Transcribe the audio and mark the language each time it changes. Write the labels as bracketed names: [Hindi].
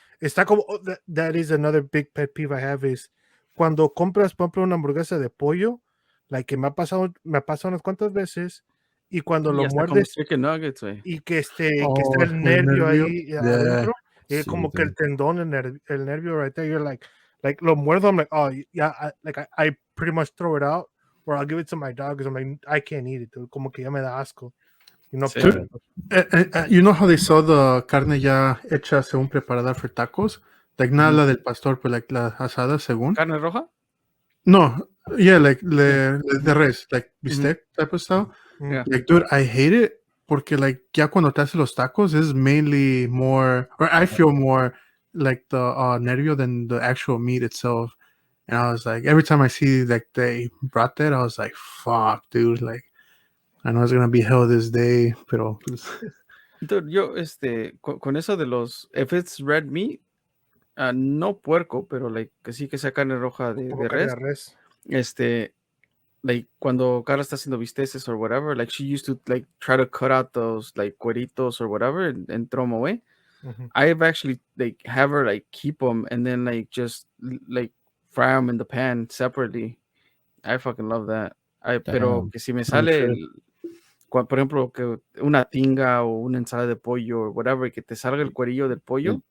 [Spanish] Está como [English] that is another big pet peeve I have [Spanish] is cuando compras, por ejemplo, una hamburguesa de pollo, like que me ha pasado unas cuantas veces y cuando lo muerdes [English] chicken nuggets, güey. [Spanish] y que está el nervio ahí adentro, Sí, como que el tendón, el nervio [English] right there, you're like [Spanish] lo muerdo, [English] I'm like, oh yeah, I pretty much throw it out or I'll give it to my dog because I'm like, I can't eat it, dude. [Spanish] Como que ya me da asco. Sí. [English] You know how they saw the carne [Spanish] ya hecha según preparada [English] for tacos? [Spanish] Like nada la del pastor, but like la asada según. ¿Carne roja? [English] No, yeah, like the res, like bistec type of style. Yeah. Like, dude, I hate it [Spanish] porque like ya cuando te haces los tacos [English] is mainly more, or I feel more like the nervio than the actual meat itself. And I was like, every time I see like they brought that, I was like, fuck, dude, like I know it's gonna be hell this day, pero [Spanish] Dude, yo, con eso de [English] if it's red meat, [Spanish] no puerco, pero like que sí que sea carne roja de res. [English] Like cuando Carla está haciendo bisteces or whatever, like she used to like try to cut out those like cueritos or whatever and throw them away. I've actually like have her like keep them and then like just like fry them in the pan separately. I fucking love that. [Spanish] Pero que si me sale por ejemplo, que una tinga o una ensalada de pollo o whatever, que te salga el cuerillo del pollo.